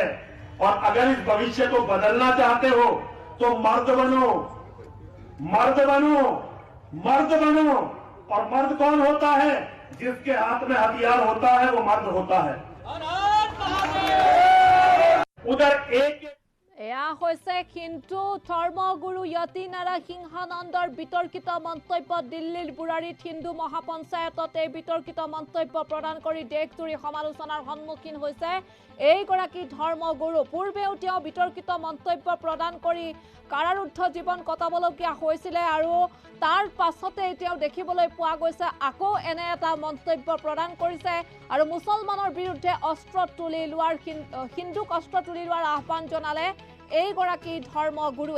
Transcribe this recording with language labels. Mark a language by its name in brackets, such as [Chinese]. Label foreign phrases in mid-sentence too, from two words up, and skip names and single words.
[Hindi] और अगर इस भविष्य को बदलना चाहते हो तो मर्द बनो, मर्द बनो, मर्द बनो। और मर्द कौन होता है? जिसके हाथ में हथियार होता है वो मर्द होता है। उधर एक [Assamese] এয়া হৈছে হিন্দু ধৰ্মগুৰু য়তি নাৰাসিংহানন্দৰ বিতৰ্কিত মন্তব্য। দিল্লীৰ বুৰাৰীত হিন্দু মহাপঞ্চায়তত এই বিতৰ্কিত মন্তব্য প্ৰদান কৰি দেশজুৰি সমালোচনাৰ সন্মুখীন হৈছে এইগৰাকী ধৰ্মগুৰু। পূৰ্বেও তেওঁ বিতৰ্কিত মন্তব্য প্ৰদান কৰি কাৰাৰুদ্ধ জীৱন কটাবলগীয়া হৈছিলে আৰু তাৰ পাছতে তেওঁ দেখিবলৈ পোৱা গৈছে আকৌ এনে এটা মন্তব্য প্ৰদান কৰিছে আৰু মুছলমানৰ বিৰুদ্ধে অস্ত্ৰ তুলি লোৱাৰ হিন্দুক অস্ত্ৰ তুলি লোৱাৰ আহ্বান জনালে এইগৰাকী ধৰ্মগুৰুৱে।